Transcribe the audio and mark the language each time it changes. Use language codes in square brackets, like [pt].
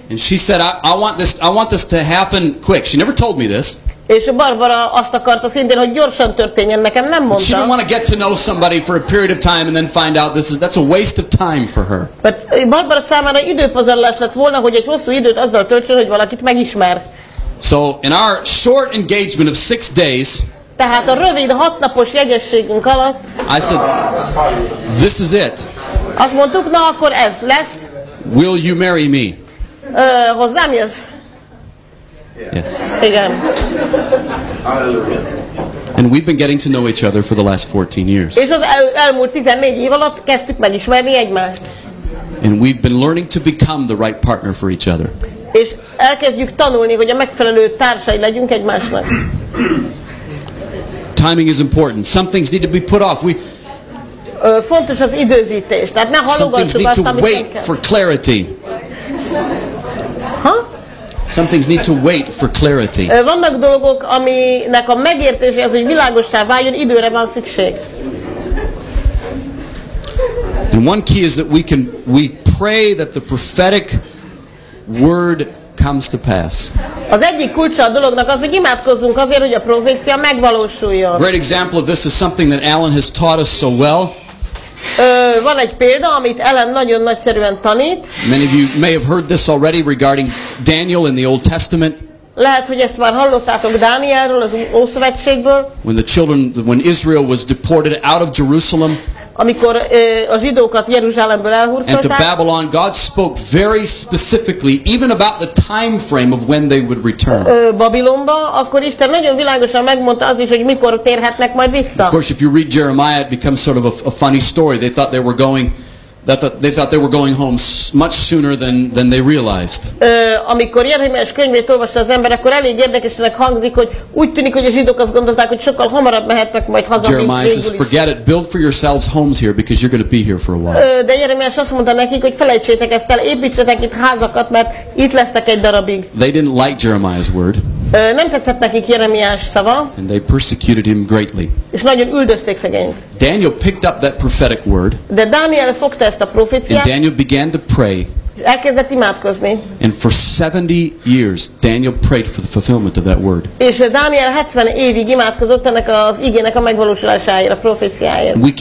[en] And she said, I want this to happen quick. She never told me this. [hu] És Barbara azt akarta szintén, hogy gyorsan történjen, nekem nem mondta. [en] She didn't want to get to know somebody for a period of time and then find out that's a waste of time for her. But [hu] Barbara számára időpazarlás lett volna, hogy egy hosszú időt azzal töltsön, hogy valakit megismer. [en] So in our short engagement of 6 days, [hu] tehát a rövid 6 napos jegyességünk alatt, [en] I said, this is it. [hu] Azt mondtuk, na akkor ez lesz. [en] Will you marry me? [hu] Hozzám jössz? [en] Yes. [hu] Igen. [en] And we've been getting to know each other for the last 14 years. [hu] És az elmúlt 14 év alatt kezdtük megismerni egymást. [en] And we've been learning to become the right partner for each other. [hu] És elkezdjük tanulni, hogy a megfelelő társai legyünk egymásnak. [en] Timing is important. Some things need to be put off. [hu] Fontos az időzítés. Tehát ne halogassuk azt, amit nem kell. [en] Some things need to wait for clarity. Some things need to wait for clarity. [hu] Vannak dolgok, aminek a megértése az, hogy világossá váljon, időre van szükség. [en] And one key is that we pray that the prophetic word comes to pass. [hu] Az egyik kulcsa a dolognak az, hogy imádkozzunk azért, hogy a profécia megvalósuljon. [en] Great example of this is something that Alan has taught us so well. [hu] Van egy példa, amit Ellen nagyon nagyszerűen tanít. [en] Many of you may have heard this already regarding Daniel in the Old Testament. [hu] Lehet, hogy ezt már hallottátok Dánielről, az Ószövetségből. [en] When Israel was deported out of Jerusalem. [hu] Amikor a zsidókat Jeruzsálemből elhurcolták. [en] And to Babylon, God spoke very specifically, even about the time frame of when they would return. [hu] Babilonba, akkor Isten nagyon világosan megmondta az is, hogy mikor térhetnek majd vissza. [en] Of course, if you read Jeremiah, it becomes sort of a funny story. They thought they were going. They thought they were going home much sooner than they realized. [hu] Amikor Jeremiás könyvét olvasta az ember, akkor elég érdekesnek hangzik, hogy úgy tűnik, hogy a zsidók azt gondolták, hogy sokkal hamarabb mehetnek majd haza. [en] Jeremiah says, forget it, build for yourselves homes here because you're going to be here for a while. [hu] De Jeremiás azt mondta nekik, hogy felejtsétek ezt el, építsetek itt házakat, mert itt lesztek egy darabig. [en] They didn't like Jeremiah's word. [hu] Nem tetszett nekik Jeremiás szava. [en] And they persecuted him greatly. [hu] És nagyon üldözték szegényt. [en] Daniel picked up that prophetic word. [hu] De Dániel fogta ezt a proféciát. [en] And Daniel began to pray. [hu] És elkezdett imádkozni. [en] And for 70 years Daniel prayed for the fulfillment of that word. [hu] És Dániel 70 évig imádkozott ennek az igének a megvalósulásáért, a proféciáért.